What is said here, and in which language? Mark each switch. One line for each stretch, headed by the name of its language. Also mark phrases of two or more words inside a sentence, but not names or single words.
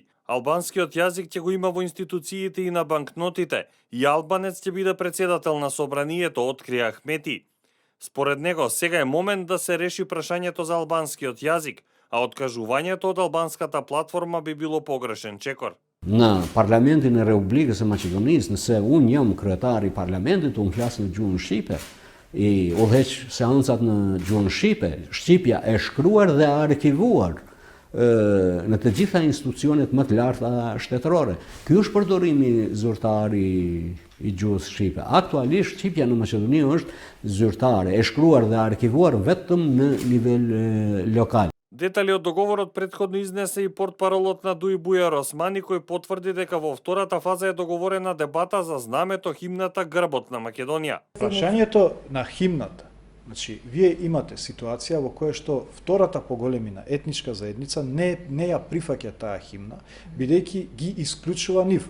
Macedonian: Албанскиот јазик ќе го има во институциите и на банкнотите, и албанец ќе биде председател на собранието, открија Ахмети. Според него, сега е момент да се реши прашањето за албанскиот јазик, а откажувањето од албанската платформа би било погрешен чекор.
Albanian: Në Parlamentin e Republikës së Maqedonisë, nëse unë jam kryetari i Parlamentit, unë flas në gjuhën shqipe, i udhëheq seancat në gjuhën shqipe, shqipja e shkruar dhe arkivuar në të gjitha institucionet më të larta shtetërore. Ky është përdorimi zyrtar i gjuhës shqipe. Aktualisht shqipja në Maqedoni është zyrtare, e shkruar dhe arkivuar vetëm në nivel lokal.
Macedonian: Детали од договорот претходно изнесе и портпаролот на ДУИ Бујар Османи, кој потврди дека во втората фаза е договорена дебата за знамето, химната, грбот на Македонија. Прашањето на химната. Значи, вие имате ситуација во која што втората поголемина етничка заедница не ја прифаќа таа химна, бидејќи ги исклучува нив.